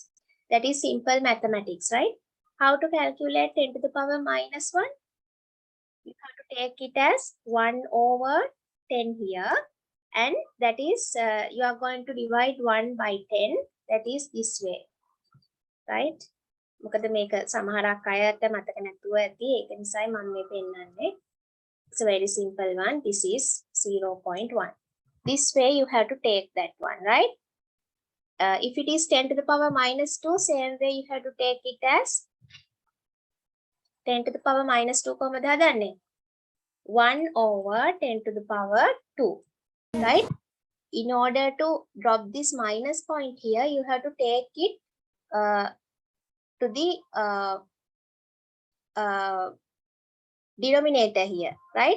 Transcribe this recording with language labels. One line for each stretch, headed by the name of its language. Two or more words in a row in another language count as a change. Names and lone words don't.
English: That is simple mathematics, right? How to calculate 10 to the power minus 1? You have to take it as 1 over 10 here. And that is, you are going to divide 1 by 10. That is this way. Right?
Sinhala: මොකද මේක සමහරක් අයට මතක නැතුව ඇති. ඒක නිසායි මම මේ පෙන්නන්නේ.
English: It's a very simple one. This is 0.1. This way you have to take that one, right? If it is 10 to the power minus 2, same way you have to take it as 10 to the power minus 2
Sinhala: කොහමද හදන්නේ?
English: 1 over 10 to the power 2, right? In order to drop this minus point here, you have to take it to the denominator here, right?